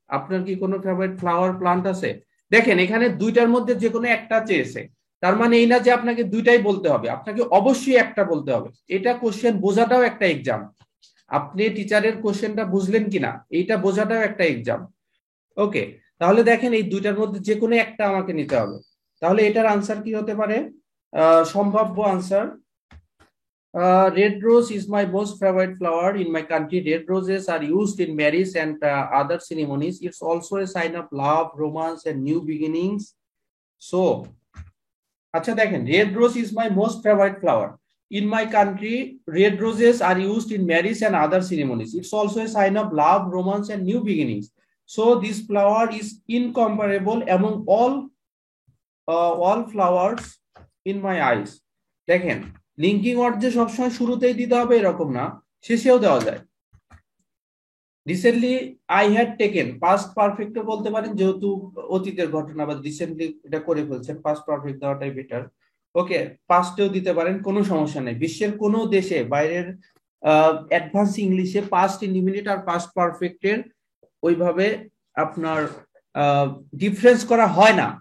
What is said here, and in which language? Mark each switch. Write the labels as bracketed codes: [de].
[bn] আপনার কি কোনো ফেভারিট ফ্লাওয়ার প্লান্ট আছে? দেখেন এখানে দুইটার মধ্যে যে কোনো একটা চেয়েছে, তার মানে এই না যে আপনাকে দুইটাই বলতে হবে, আপনাকে অবশ্যই একটা বলতে হবে। এটা কোশ্চেন বোঝাটাও একটা এক্সাম, আপনি টিচারের কোশ্চেনটা বুঝলেন কিনা এইটা বোঝাটাও একটা এক্সাম। ওকে, তাহলে দেখেন এই দুইটার মধ্যে যে কোনো একটা আমাকে নিতে হবে। তাহলে এটার আনসার কি হতে পারে? সম্ভাব্য answer, [en] Red rose is my most favorite flower in my country. Red roses are used in marriage and other ceremonies. It's also a sign of love, romance, and new beginnings. So, [bn] আচ্ছা দেখেন, [en] red rose is my most favorite flower. In my country, red roses are used in marriage and other ceremonies. It's also a sign of love, romance, and new beginnings. So, this flower is incomparable among all flowers in my eyes. [bn] দেখেন, linking word যে সবসময় শুরুতেই দিতে হবে এরকম না, শেষেও দেওয়া যায়। [en] recently I had taken, [bn] past পারফেক্টও বলতে পারেন যেহেতু অতীতের ঘটনা, বা রিসেন্টলি এটা করে ফেলছেন, পাস্ট পারফেক্ট দেওয়াটাই বেটার। ওকে, পাস্টেও দিতে পারেন, কোনো সমস্যা নেই। বিশ্বের কোনো দেশে বাইরের অ্যাডভান্স ইংলিশে পাস্ট ইনডিফিনিট আর পাস্ট পারফেক্টের ওইভাবে আপনার ডিফারেন্স করা হয় না।